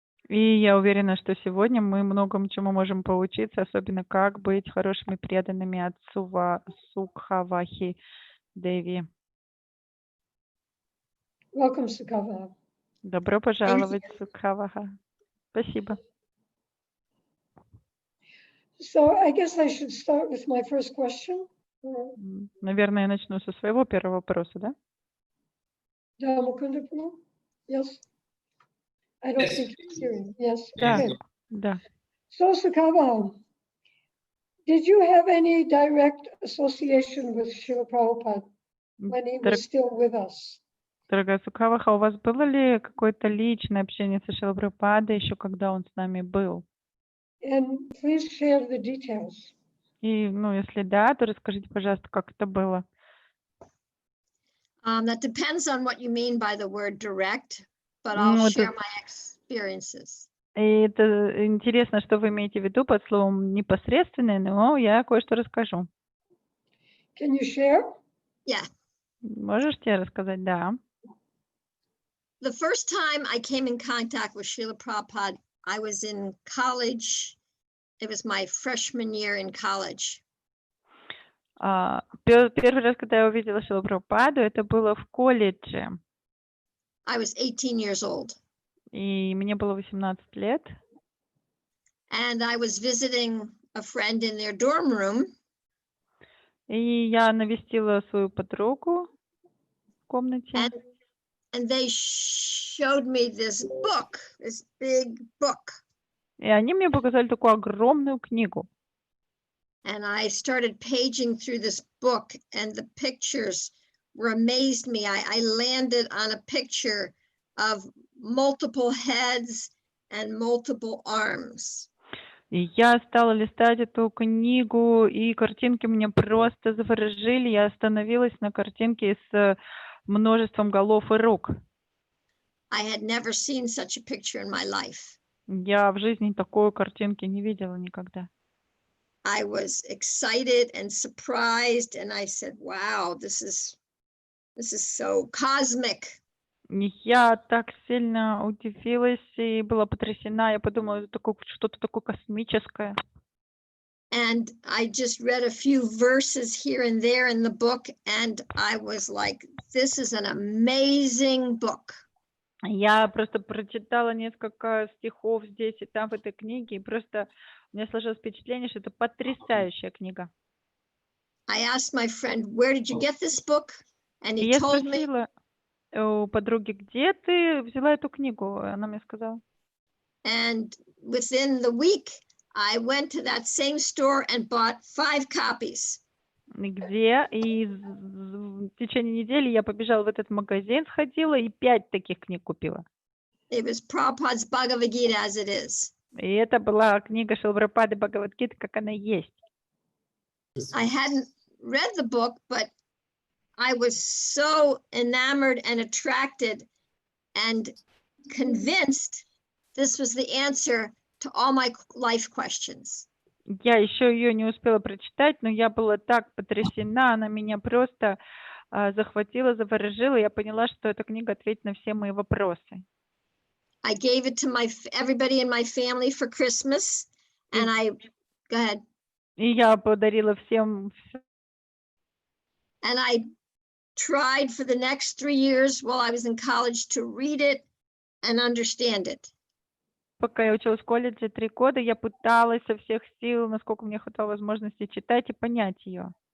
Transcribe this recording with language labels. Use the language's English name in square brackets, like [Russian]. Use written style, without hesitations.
[Russian] И я уверена, что сегодня мы многому чему можем поучиться, особенно как быть хорошими преданными от Сукхавахи Деви. [English] Welcome, Sukavaha. [Russian] Добро пожаловать, Сукхаваха. Спасибо. [English] So I guess I should start with my first question. [Russian] Наверное, я начну со своего первого вопроса, да? [English] Mukunda Prabhu? Yes? I don't Yes. think he's hearing. Yes. [Russian] Да, [English] Okay. [Russian] да. [English] So Sukavaha, did you have any direct association with Srila Prabhupada when he was still with us? [Russian] Дорогая Сукхаваха, у вас было ли какое-то личное общение со Шрилой Прабхупадой еще когда он с нами был? [English] And please share the details. [Russian] И, если да, то расскажите, пожалуйста, как это было. [English] That depends on what you mean by the word direct, but [Russian] Ну, [English] I'll share my experiences. [Russian] И это интересно, что вы имеете в виду под словом непосредственное, но я кое-что расскажу. [English] Can you share? Yeah. [Russian] Можете рассказать? Да. [English] The first time I came in contact with Srila Prabhupada, I was in college. It was my freshman year in college. [Russian] Первый раз, когда я увидела Шрилу Прабхупаду, это было в колледже. [English] I was 18 years old. [Russian] И мне было 18 лет. [English] And I was visiting a friend in their dorm room. [Russian] И я навестила свою подругу в комнате. [English] And they showed me this book, this big book. [Russian] И они мне показали такую огромную книгу. [English] And I started paging through this book, and the pictures were amazed me. I landed on a picture of multiple heads and multiple arms. [Russian] И я стала листать эту книгу, и картинки меня просто заворожили. Я остановилась на картинке с множеством голов и рук. [English] I had never seen such a picture in my life. [Russian] Я в жизни такой картинки не видела никогда. [English] I was excited and surprised, and I said, wow, this is so cosmic. [Russian] И я так сильно удивилась и была потрясена. Я подумала, это что-то такое космическое. [English] And I just read a few verses here and there in the book, and I was like, this is an amazing book. [Russian] Я просто прочитала несколько стихов здесь и там в этой книге, и просто у меня сложилось впечатление, что это потрясающая книга. [English] I asked my friend, where did you get this book? And [Russian] И [English] he [Russian] я [English] told me, [Russian] спросила у подруги, где ты взяла эту книгу? Она мне сказала. [English] and within the week, I went to that same store and bought 5 copies. [Russian] Где? И в течение недели я побежала в этот магазин, сходила и 5 таких книг купила. [English] It was Prabhupada's Bhagavad Gita as it is. [Russian] И это была книга Шрилы Прабхупады Бхагаватгиты, как она есть. [English] I hadn't read the book, but I was so enamored and attracted and convinced this was the answer to all my life questions. [Russian] Я еще ее не успела прочитать, но я была так потрясена, она меня просто захватила, заворожила. Я поняла, что эта книга ответит на все мои вопросы. [English] I gave it to everybody in my family for Christmas, and go ahead. [Russian] И я подарила всем. [English] And I tried for the next 3 years while I was in college to read it and understand it. [Russian] Пока я училась в колледже 3 года, я пыталась со всех сил, насколько мне хватало возможности читать и понять ее.